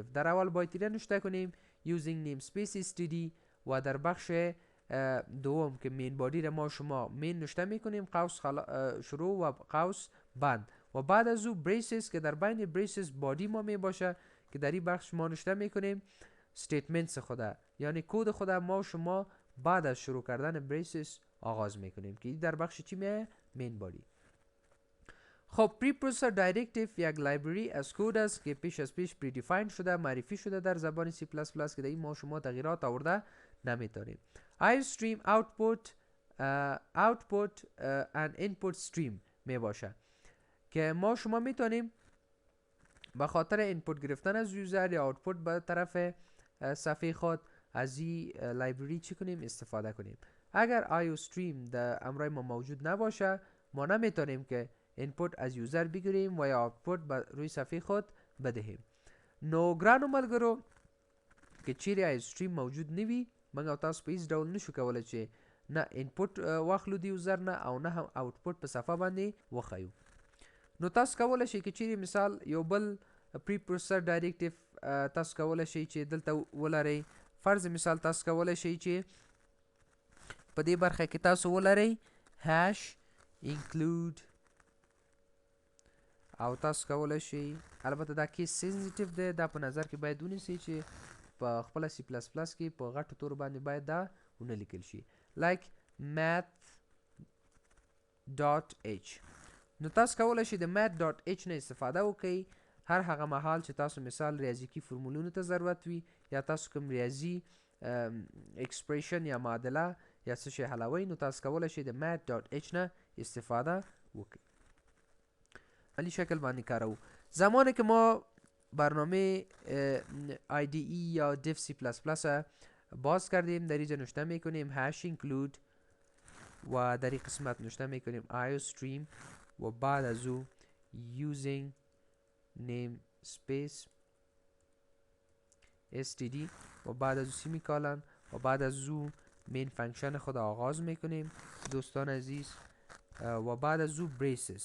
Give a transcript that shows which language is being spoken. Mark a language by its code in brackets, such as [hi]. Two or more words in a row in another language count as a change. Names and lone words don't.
[fa] در اول باید نوشته کنیم [en] using namespace std [fa] و در بخش دوم که [en] main body [fa] را ما شما مین نوشته میکنیم، قوس شروع و قوس بند و بعد از او بریسز که در بین بریسز بادی ما می باشه که در این بخش ما نوشته میکنیم استیتمنتس خدا، یعنی کد خدا ما شما بعد از شروع کردن بریسز آغاز میکنیم که در بخش چی میه؟ [en] main body. [fa] خب [en] preprocessor directive [fa] یک لایبرری از کد است که پیش از پیش [en] pre defined [fa] شده، معرفی شده در زبان C++ که در این ما شما تغییرات آورده نمیتونیم. [en] iStream output and input stream [fa] می باشه که ما شما میتونیم به خاطر اینپوت گرفتن از یوزر یا آوتپوت به طرف صفحه خود از این لایبرری چی کنیم؟ استفاده کنیم. اگر iOStream در امرای ما موجود نباشه ما نمیتونیم که اینپوت از یوزر بگیریم و یا آوتپوت روی صفحه خود بدهیم. [ps] نو ګرانو ملګرو که چیرې iOStream موجود نوي موږ او تاسو په هیڅ ډول نشو کولی چې نه انپوټ واخلو د یوزر نه او نه هم آوتپوټ په صفحه باندې وښیو. نو تاسو کولی شئ که چیرې مثال یو بل [en] pre processor directive [ps] تاسو کولی شئ چې دلته ولرئ. فرض مثال تاسو کولی شئ چې په دې برخه کې تاسو ولرئ [en] hash include [ps] او تاسو کولی شئ، البته دا [en] case sensitive [ps] دی، دا په نظر کې باید ونیسئ چې په خپل C++ کې په غټو تورو باندې باید دا ونه لیکل شي like math.h. نو تاسو کولی شئ د math.h نه استفاده وکړئ هر هغه مهال چې تاسو مثال ریاضیکي فرمولونو ته ضرورت وي یا تاسو کوم ریاضي اکسپریشن یا معادله یا څه شی حلوئ، نو تاسو کولی شئ د math.h نه استفاده وکړئ. علی شکل باندې کارو. [fa] زمانی که ما برنامه IDE یا dev C++ باز کردیم در اینجا نوشته میکنیم [en] hash include [fa] و در این قسمت نوشته میکنیم iostream و بعد از او [en] using namespace std [fa] و بعد از او سیمیکالن و بعد از او [en] main function [fa] خود آغاز میکنیم دوستان عزیز و بعد از او braces.